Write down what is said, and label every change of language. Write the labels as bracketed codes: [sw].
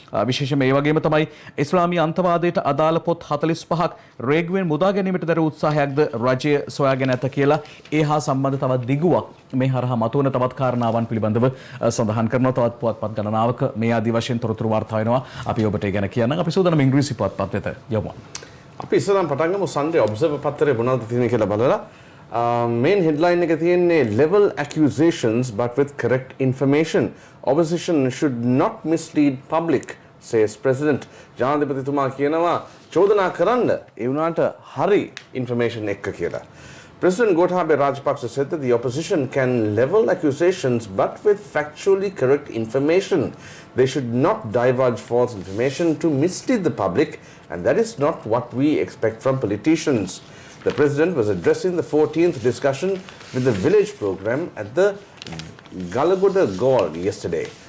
[si] විශේෂයෙන්ම ඒ වගේම තමයි ඉස්ලාමීය අන්තවාදයට අදාළ පොත් 45ක් රේගුවෙන් මුදා ගැනීමට දර උත්සාහයක්ද රජය සොයාගෙන ඇත කියලා ඒ හා සම්බන්ධ තවත් දිගුවක් මේ හරහා මතුවන තවත් කාරණාවන් පිළිබඳව සඳහන් කරනවා. තවත් පුවත්පත් ගණනාවක මේ ආදි වශයෙන් තොරතුරු වාර්තා වෙනවා. අපි ඔබට ඒ ගැන කියන්නම්. අපි සූදානම් ඉංග්‍රීසි පුවත්පත් වෙත යමු. අපි ඉස්සරහම පටන් ගමු Sunday Observer පත්තරේ මොනවද තියෙන්නේ කියලා බලලා. [en] main headline [si] එක තියෙන්නේ [en] level accusations but with correct information. Opposition should not mislead public, says President. [si] ජනාධිපතිතුමා කියනවා චෝදනා කරන්න ඒ වුණාට හරි information එක්ක කියලා. [en] President Gotabaya Rajapaksa said that the opposition can level accusations but with factually correct information. They should not divulge false information to mislead the public, and that is not what we expect from politicians. The President was addressing the 14th discussion with the village program at the Galagoda Gaol yesterday.